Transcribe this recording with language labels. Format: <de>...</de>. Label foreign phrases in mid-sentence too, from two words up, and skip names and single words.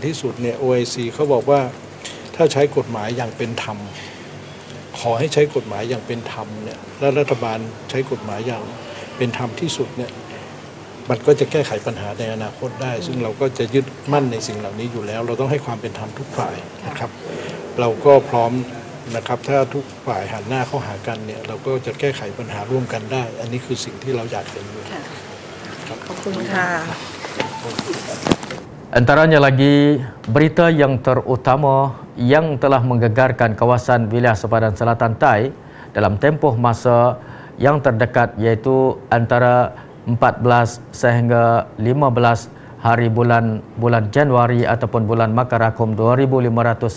<th>ที่สุดเนี่ย OIC เขาบอกว่าถ้าใช้กฎหมายอย่างเป็นธรรมขอให้ใช้กฎหมายอย่างเป็นธรรมเนี่ยและรัฐบาลใช้กฎหมายอย่างเป็นธรรมที่สุดเนี่ยมันก็จะแก้ไขปัญหาในอนาคตได้ซึ่งเราก็จะยึดมั่นในสิ่งเหล่านี้อยู่แล้วเราต้องให้ความเป็นธรรมทุกฝ่ายนะครับเราก็พร้อมนะครับถ้าทุกฝ่ายหันหน้าเข้าหากันเนี่ยเราก็จะแก้ไขปัญหาร่วมกันได้อันนี้คือสิ่งที่เราอยากเห็น ขอบคุณค่ะ</th> <ms>Antaranya lagi berita yang terutama yang telah menggegarkan kawasan wilayah sepadan selatan Thai dalam tempoh masa yang terdekat, iaitu antara 14 sehingga 15 hari bulan Januari ataupun bulan Makarakum 2556</ms>